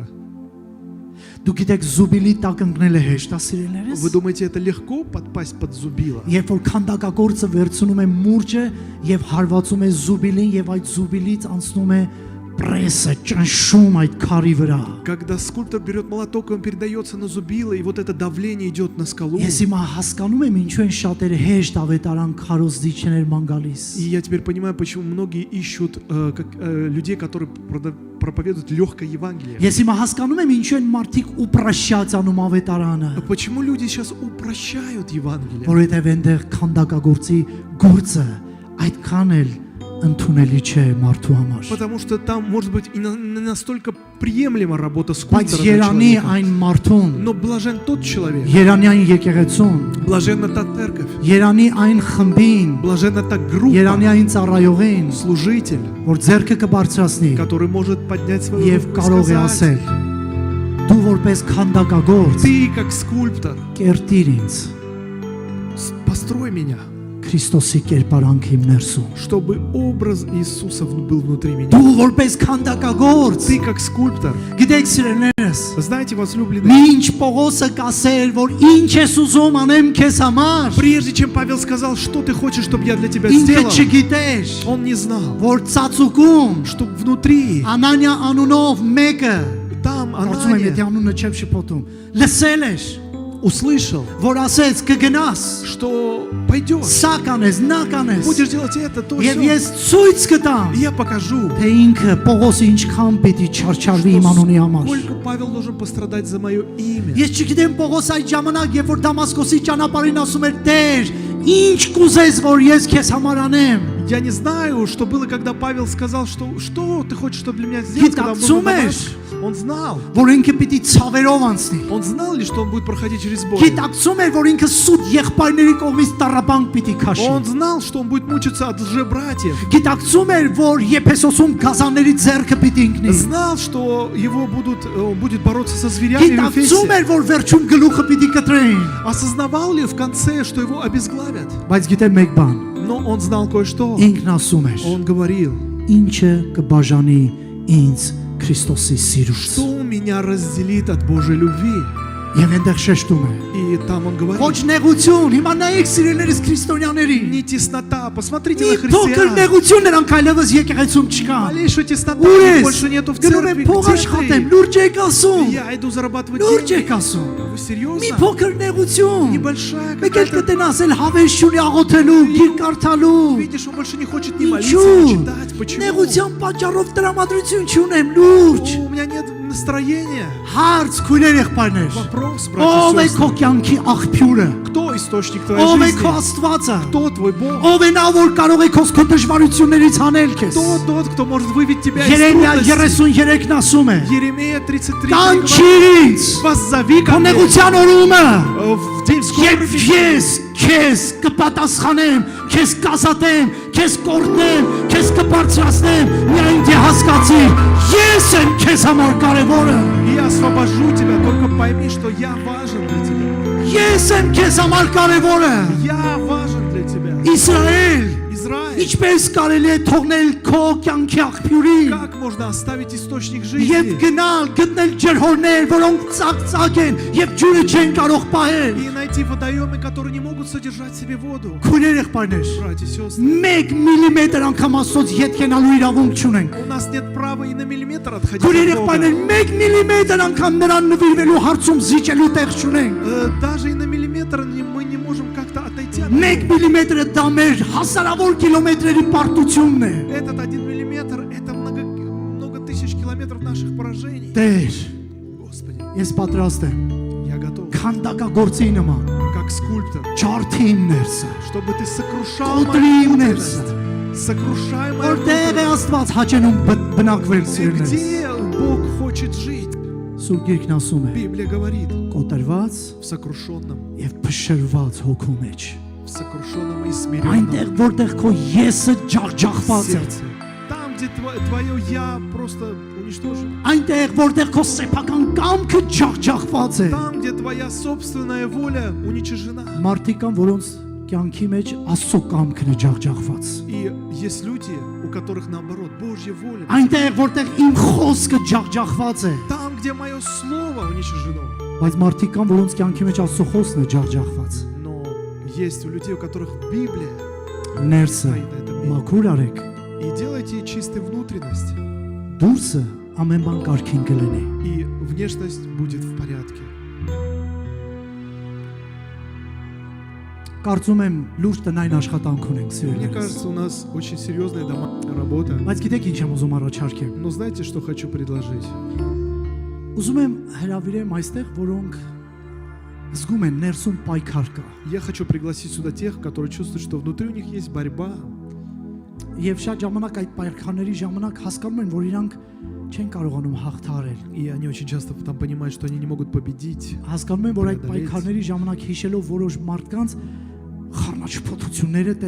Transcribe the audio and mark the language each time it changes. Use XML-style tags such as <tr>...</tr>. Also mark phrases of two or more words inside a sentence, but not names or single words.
<hy>դու գիտեք զուբիլի տակ ընկնելը հեշտ է սիրելիներս</hy> <ru>Вы думаете, это легко подпасть под зубило?</ru> <hy>երբ որ քանդակագործը վերցնում է մուրճը եւ հարվածում է զուբիլին եւ այդ զուբիլից անցնում է պրեսը ճնշում այդ քարի վրա</hy> <ru>Когда скульптор берет молоток, он передается на зубило, и вот это давление идет на скалу.</ru> <hy>Ես հիմա հասկանում եմ ինչու են շատերը հեշտ ավետարան քարոզիչներ ման գալիս</hy> <ru>И я теперь понимаю, почему многие ищут людей, которые проповедуют легкое Евангелие.</ru> <hy>Ես հիմա հասկանում եմ ինչու են մարդիկ ուպրաշյաց անում ավետարանը</hy> <ru>Почему люди сейчас упрощают Евангелие?</ru> <hy>որովհետեւ այնտեղ քանդակագործի գործը այդքան էլ ընդունելի չէ մարդու համար</hy> <ru>Потому что там может быть и не настолько приемлема работа</ru> <hy>բայց</hy> <ru>скульптора для</ru> <hy>Երանի</hy> <ru>человека.</ru> <hy>այն մարդուն</hy> <ru>Но блажен тот человек,</ru> <hy>Երանի այն եկեղեցուն</hy> <ru>блаженна та церковь,</ru> <hy>Երանի այն խմբին</hy> <ru>блаженна та</ru> <hy>Երանի</hy> <ru>группа,</ru> <hy>այն ծառայողին</hy> <ru>служитель,</ru> <hy>որ ձեռքը кբարձրացնի</hy> <ru>который может поднять свою</ru> <hy>եւ</hy> <ru>руку и</ru> <hy>կարող է</hy> <ru>сказать:</ru> <hy>ասել դու որպես քանդակագործ</hy> <ru>ты как скульптор,</ru> <hy>կերտիր ինձ</hy> <ru>построй меня,</ru> <hy>Քրիստոսի կերպարանքի ներսում</hy> <ru>чтобы образ Иисуса был внутри меня.</ru> <hy>դու որպես քանդակագործ</hy> <ru>Ты как скульптор.</ru> <hy>գիտեք սիրելիներս</hy> <ru>Знаете, возлюбленные,</ru> <hy>Ինչ Պողոսը կասել, որ ինչ ես ուզում անեմ քեզ համար,</hy> <ru>прежде чем Павел сказал, что ты хочешь, чтобы я для тебя</ru> <hy>ինքը</hy> <ru>сделал,</ru> <hy>չգիտեր,</hy> <ru>он не знал,</ru> <hy>որ ծածուկում</hy> <ru>что внутри,</ru> <hy>Անանիա անունով մեկը,</hy> <ru>там</ru> <hy>կարծում եմ եթե</hy> <ru>Анания,</ru> <hy>անունը չեմ շփոթում, լսել էր,</hy> <ru>услышал,</ru> <hy>որ ասեց կգնաս,</hy> <ru>что пойдешь,</ru> <hy>սա կանես, նա կանես,</hy> <ru>будешь делать это, то</ru> <hy>եւ</hy> <ru>все.</ru> <hy>ես ցույց կտամ,</hy> <ru>И я покажу,</ru> <hy>թե ինքը Պողոսը ինչքան պիտի չարչարվի իմ անունի համար։</hy> <ru>сколько Павел должен пострадать за мое имя.</ru> <hy>Ես չգիտեմ Պողոս այդ ժամանակ, երբ որ Դամասկոսի ճանապարհին ասում էր Տեր, ինչ կուզես, որ ես քեզ համար անեմ։</hy> <ru>Я не знаю, что было, когда Павел сказал, что ты хочешь, чтобы для меня сделать, когда он был на Дамаске. Он знал.</ru> <hy>Որ ինքը պիտի ցավերով անցնի։</hy> <ru>Он знал ли, что он будет проходить через боль?</ru> <hy>Գիտակցում էր, որ ինքը սուտ եղբայրների կողմից տառապանք պիտի քաշի։</hy> <ru>Он знал, что он будет мучиться от лжебратьев.</ru> <hy>Գիտակցում էր, որ Եփեսոսում գազանների ձեռքը пիտի ինքնի։</hy> <ru>Знал, что он будет бороться со зверями в</ru> <hy>Գիտակցում</hy> <ru>Эфесе.</ru> <hy>էր, որ վերջում գլուխը պիտի կտրեին։</hy> <ru>Осознавал ли в конце, что его обезглавят?</ru> <hy>Բայց գիտեմ մեկ բան,</hy> <ru>Но он знал кое-что.</ru> <hy>ինքն ասում էր,</hy> <ru>Он говорил,</ru> <hy>ինչը կբաժանի ինձ Քրիստոսի սիրուց։</hy> <ru>что меня разделит от Божьей любви.</ru> <hy>Եվ այնտեղ շեշտում է։</hy> <ru>И там он говорит,</ru> <hy>Ոչ նեղություն, հիմա նայեք սիրելիներս քրիստոնյաների։</hy> <ru>не теснота. Посмотрите</ru> <hy>Մի</hy> <ru>на</ru> <hy>փոքր</hy> <ru>христиан.</ru> <hy>նեղություն նրանք այլևս եկեղեցում չկան։</hy> <ru>Малейшая теснота</ru> <hy>Ուրես,</hy> <ru>больше нету в</ru> <hy>գնում եմ</hy> <ru>церкви.</ru> <hy>փող</hy> <ru>Где</ru> <hy>աշխատեմ,</hy> <ru>ты?</ru> <hy>լուրջ եք ասում։</hy> <ru>Я иду зарабатывать</ru> <hy>Լուրջ</hy> <ru>деньги.</ru> <hy>եք ասում։</hy> <ru>Вы</ru> <hy>Մի</hy> <ru>серьезно?</ru> <hy>փոքր նեղություն։</hy> <ru>Небольшая</ru> <hy>Մեկ էլ</hy> <ru>какая-то...</ru> <hy>կտեն ասել հավերժունի աղոթելու, գիր կարդալու։</hy> <ru>Видишь, он больше не хочет ни молиться,</ru> <hy>Ինչու։</hy> <ru>ни читать. Почему?</ru> <hy>Նեղության պատճառով տրամադրություն չունեմ, լուրջ։</hy> <ru>У меня нет настроения.</ru> <hy>Հարց քույրեր եղբայրներ։</hy> <ru>Вопрос,</ru> <hy>Ով</hy> <ru>братья и</ru> <hy>է քո</hy> <ru>сестры.</ru> <hy>կյանքի աղբյուրը։</hy> <ru>Кто источник твоей</ru> <hy>Ով է քո</hy> <ru>жизни?</ru> <hy>Աստվածը։</hy> <ru>Кто твой Бог?</ru> <hy>Ով է նա, որ կարող է քո դժվարություններից հանել քեզ։</hy> <ru>Кто тот, кто может вывести тебя из</ru> <hy>Երեմիա</hy> <ru>трудностей?</ru> <hy>33-ն ասում է.</hy> <ru>Еремея 33</ru> <hy>Տան</hy> <ru>говорит,</ru> <hy>չիրից</hy> <ru>«Воззови ко</ru> <hy>քո</hy> <ru>мне</ru> <hy>նեղության օրումը</hy> <ru>в день</ru> <hy>Եվ</hy> <ru>скорби,</ru> <hy>ես քեզ կպատասխանեմ, քեզ կազատեմ, քեզ կօրհնեմ, քեզ կբարձրացնեմ, միայն դե հասկացի, ես եմ քեզ համար կարևորը։</hy> <ru>и я освобожу тебя, только пойми, что я важен для тебя.</ru> <hy>Ես եմ քեզ համար կարևորը։</hy> <ru>Я важен для тебя.</ru> <hy>Իսրայել,</hy> <ru>Израиль,</ru> <hy>ինչպես կարելի է թողնել քո кյանքի աղբյուրին</hy> <ru>как можно оставить источник</ru> <hy>եւ</hy> <ru>жизни</ru> <hy>գնալ գտնել ջրհորներ, որոնք ծակ են եւ ջուրը չեն կարող պահել։</hy> <ru>и найти водоемы, которые не могут содержать в себе воду?</ru> <hy>Քույրեր եղբայրներ,</hy> <ru>Братья и сестры,</ru> <hy>1 միլիմետր անգամ Աստծոց ետ կենալու իրավունք չունենք։</hy> <ru>у нас нет права и на миллиметр отходить</ru> <hy>Քույրեր</hy> <ru>от Бога.</ru> <hy>եղբայրներ, 1 միլիմետր անգամ նրան նվիրվելու հարցում զիջելու տեղ չունենք։</hy> <ru>Даже и на миллиметр мы не можем как-то отойти от</ru> <hy>1</hy> <ru>Бога.</ru> <hy>միլիմետրը դա մեր հազարավոր կիլոմետրերի պարտությունն է։</hy> <ru>Этот 1 миллиметр – это много тысяч километров наших поражений.</ru> <hy>Տեր,</hy> <ru>Господи,</ru> <hy>ես պատրաստ եմ</hy> <ru>я готов,</ru> <hy>քանդակագործի նման</hy> <ru>как скульптор,</ru> <hy>ջարդի իմ ներսը,</hy> <ru>чтобы ты сокрушал</ru> <hy>Կոտրի</hy> <ru>мою</ru> <hy>իմ</hy> <ru>внутренность.</ru> <hy>ներսը,</hy> <ru>Сокрушай мою</ru> <hy>որտեղ է</hy> <ru>внутренность.</ru> <hy>Աստված հաճենում բնակվել</hy> <ru>И</ru> <hy>սիրելիներս։</hy> <ru>где Бог хочет жить?</ru> <hy>Սուրբ Գիրքն ասում է.</hy> <ru>Библия говорит,</ru> <hy>Կոտրված</hy> <ru>в сокрушенном,</ru> <hy>եւ փշրված հոգու մեջ։</hy> <ru>в сокрушенном и смиренном</ru> <hy>Այնտեղ որտեղ քո եսը ջախջախված է։</hy> <ru>сердце. Там, где твое «я» просто уничтожено.</ru> <hy>Այնտեղ որտեղ քո սեփական կամքը ջախջախված է։</hy> <ru>Там, где твоя собственная воля уничтожена.</ru> <hy>Մարդիկ կան, որոնց կյանքի մեջ Աստծո կամքն է ջախջախված։</hy> <ru>И есть люди, у которых наоборот Божья воля.</ru> <hy>Այնտեղ որտեղ իմ խոսքը ջախջախված է։</hy> <ru>Там, где мое слово уничтожено.</ru> <hy>Բայց մարդիկ կան, որոնց կյանքի մեջ Աստծո խոսքն է ջախջախված։</hy> <ru>Но есть у людей, у которых Библия.</ru> <hy>Ներսը</hy> <ru>Это Библия.</ru> <hy>մաքուր արեք։</hy> <ru>И делайте чистой внутренность.</ru> <hy>Դուրսը ամեն բան կարգին կլինի։</hy> <ru>И внешность будет в порядке.</ru> <hy>Կարծում եմ լուրջ տնային աշխատանք ունենք</hy> <ru>Мне</ru> <hy>սիրելիներս։</hy> <ru>кажется, у нас очень серьезная домашняя работа.</ru> <hy>Բայց գիտեք ինչ եմ ուզում առաջարկեմ։</hy> <ru>Но знаете, что хочу предложить?</ru> <hy>Ուզում եմ հրավիրեմ այստեղ, որոնք զգում են ներսում պայքար կա։</hy> <ru>Я хочу пригласить сюда тех, которые чувствуют, что внутри у них есть борьба.</ru> <hy>Եվ շատ ժամանակ այդ պայքարների ժամանակ հասկանում են, որ իրանք չեն կարողանում հաղթարել։</hy> <ru>И они очень часто там понимают, что они не могут победить.</ru> <hy>Հասկանում են, որ այդ պայքարների ժամանակ հիշելով որոշ մարդկանց խառնաչփոթությունները</hy>